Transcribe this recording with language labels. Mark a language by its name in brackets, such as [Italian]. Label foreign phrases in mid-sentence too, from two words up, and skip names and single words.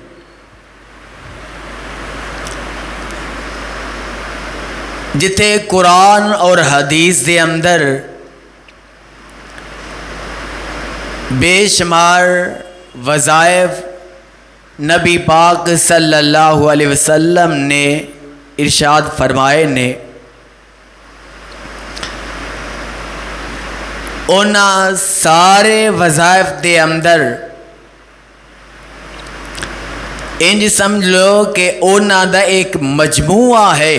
[Punjabi] ਜਿੱਥੇ ਕੁਰਾਨ ਔਰ ਹਦੀਸ ਦੇ ਅੰਦਰ ਬੇਸ਼ੁਮਾਰ ਵਜ਼ਾਇਫ਼ ਨਬੀ ਪਾਕ [Arabic] صلى الله عليه وسلم [Punjabi] ਨੇ ਇਰਸ਼ਾਦ ਫ਼ਰਮਾਏ ਨੇ, ਉਨ੍ਹਾਂ ਸਾਰੇ ਵਜ਼ਾਇਫ਼ ਦੇ ਅੰਦਰ ਇੰਜ ਸਮਝ ਲੋ ਕਿ ਉਨ੍ਹਾਂ ਦਾ ਇੱਕ ਮਜਮੂਆ ਹੈ।